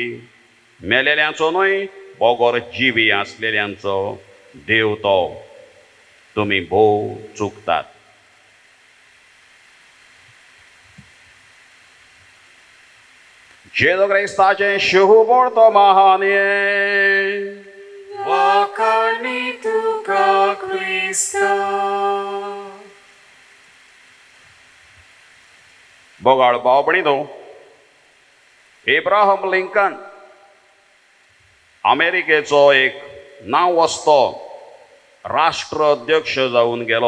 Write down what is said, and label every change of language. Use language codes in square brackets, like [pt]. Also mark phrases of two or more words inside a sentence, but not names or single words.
[kok] मेलेल्यांचो न्हय, बोगोर जिवी आसलेल्यांचो देव तो. तुमी भोव चुकतात. जेजू क्रिस्ताचे शुभ वर्तमाने. Wakani tuka Krista. बोगाळ भाव भयणीनो, एब्राहम लिंकन अमेरिकेचो एक नांव वस्तो राष्ट्राध्यक्ष जावन गेलो.